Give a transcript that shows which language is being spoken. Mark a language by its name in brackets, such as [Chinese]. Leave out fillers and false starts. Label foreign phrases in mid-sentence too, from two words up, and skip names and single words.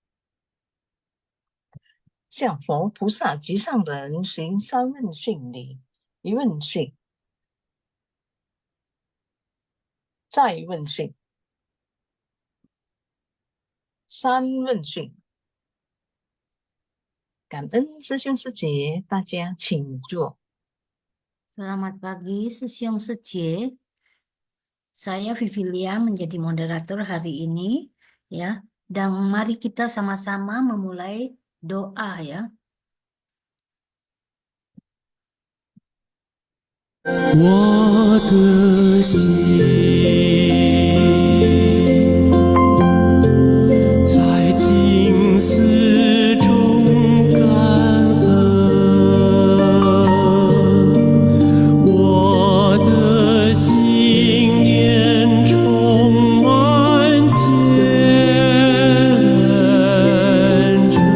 [Chinese] 向佛菩萨及上人行三问讯礼：一问讯，再问讯，三问讯。感恩师兄师姐，大家请坐。 [Indonesian] Selamat pagi, [Chinese] 师兄师姐. [Indonesian] Saya Vivilia menjadi moderator hari ini, ya. Dan mari kita sama-sama memulai doa, ya. [Chinese] 我的心在静思中感恩，我的心念充满虔诚。